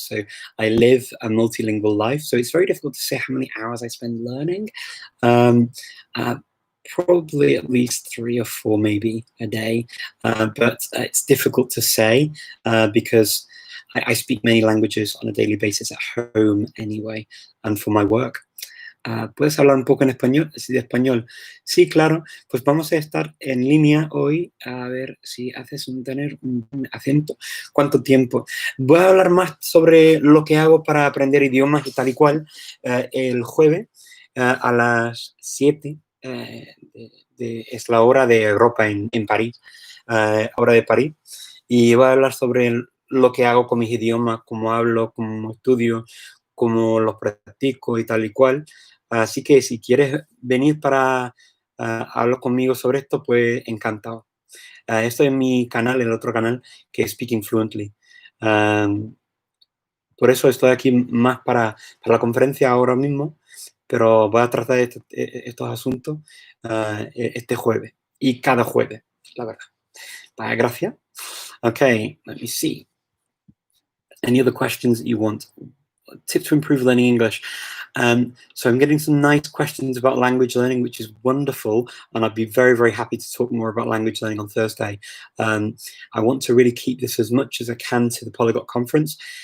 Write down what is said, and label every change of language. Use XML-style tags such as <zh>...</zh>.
<en>So I live a multilingual life. So it's very difficult to say how many hours I spend learning. Probably at least 3 or 4 maybe a day. But it's difficult to say because I speak many languages on a daily basis at home anyway, and for my work.</en> <es>¿Puedes hablar un poco en español? De español. Sí, claro. Pues vamos a estar en línea hoy. A ver si haces tener un acento. ¿Cuánto tiempo? Voy a hablar más sobre lo que hago para aprender idiomas y tal y cual el jueves a las 7. Es la hora de Europa en París. Hora de París. Y voy a hablar sobre lo que hago con mis idiomas, cómo hablo, cómo estudio, cómo los practico y tal y cual. Así que si quieres venir para hablar conmigo sobre esto, pues encantado. Estoy en mi canal, el otro canal, que es Speaking Fluently. Por eso estoy aquí más para la conferencia ahora mismo. pero voy a tratar estos asuntos este jueves y cada jueves, la verdad. Vaya, gracias.</es> <en>Okay, let me see. Any other questions that you want? Tips to improve learning English. So I'm getting some nice questions about language learning, which is wonderful. And I'd be very, very happy to talk more about language learning on Thursday. I want to really keep this as much as I can to the Polyglot Conference.</en>